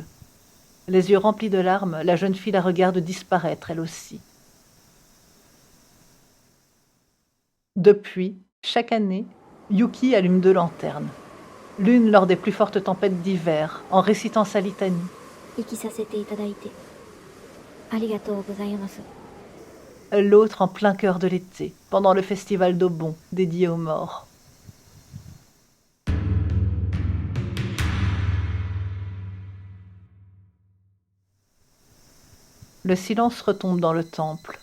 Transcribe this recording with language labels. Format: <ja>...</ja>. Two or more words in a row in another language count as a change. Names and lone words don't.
<fr>Les yeux remplis de larmes, la jeune fille la regarde disparaître, elle aussi. Depuis, chaque année, Yuki allume 2 lanternes. L'une lors des plus fortes tempêtes d'hiver, en récitant sa litanie.</fr> <ja>生きさせていただいてありがとうございます。</ja> <fr>L'autre en plein cœur de l'été, pendant le festival d'Obon, dédié aux morts. Le silence retombe dans le temple.</fr>